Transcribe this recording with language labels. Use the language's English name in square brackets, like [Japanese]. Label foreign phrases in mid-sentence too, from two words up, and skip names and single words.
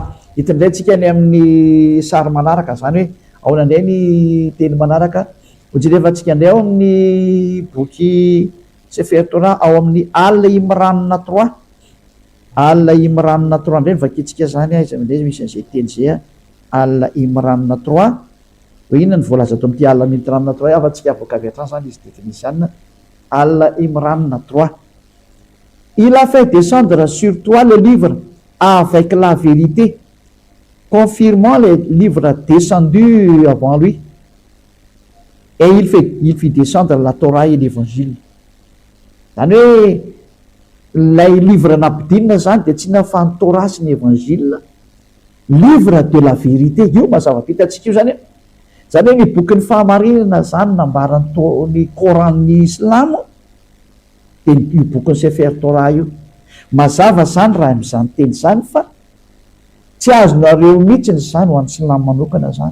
[Malagasy] Hitindray tsika ny amin'ny sary manaraka zany hoe ao nandray ny teny manaraka hojerevantsika indray ao amin'ny boky Sefer Torah ao amin'ny Al-Imran 3, Al-Imran 3 indray vakitsika zany izy amindray misy an'izay teny zay Al-Imran 3 hoe inona ny voalaza ato amin'ity Al-Imran 3 afa-tsika avoaka avy hatrany zany izy teknisianina Al-Imran 3. [French] Il a fait descendre sur toi le livre avec la vérité, confirmant les livres descendus avant lui. Et il fit descendre la Torah et l'Évangile. [Malagasy] Zany hoe lay livre nampidinina zany dia tsy nafa ny Torah sy ny Évangile, [French] livre de la vérité. [Malagasy] Io mazava be hitantsika io zany hoe, zany hoe ny bokin'ny fahamarinana zany nambaran'ny Coran-ny Islamo dia io bokin'ny Sefer Torah io. Mazava zany raha amin'izany teny zany fa tsy azonareo mihitsy zany ho an'ny Silamo manokana zany.